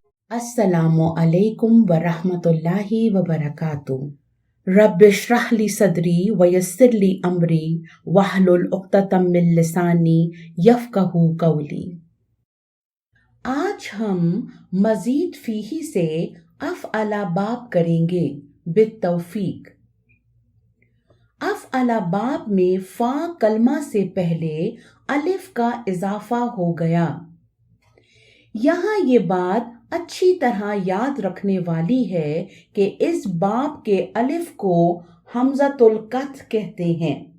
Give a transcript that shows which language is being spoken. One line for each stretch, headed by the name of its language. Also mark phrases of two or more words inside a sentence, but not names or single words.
Arabic: السلام عليكم ورحمة الله وبركاته. رب اشرح لي صدري ويسر لي أمري واحلل عقدة من لساني يفقهوا قولي.
Urdu: آج ہم مزید فیہ سے افعل باب کریں گے بالتوفیق. افعل باب میں فا کلمہ سے پہلے الف کا اضافہ ہو گیا. یہاں یہ بات اچھی طرح یاد رکھنے والی ہے کہ اس باب کے الف کو
Arabic: همزة القطع
Urdu: کہتے ہیں.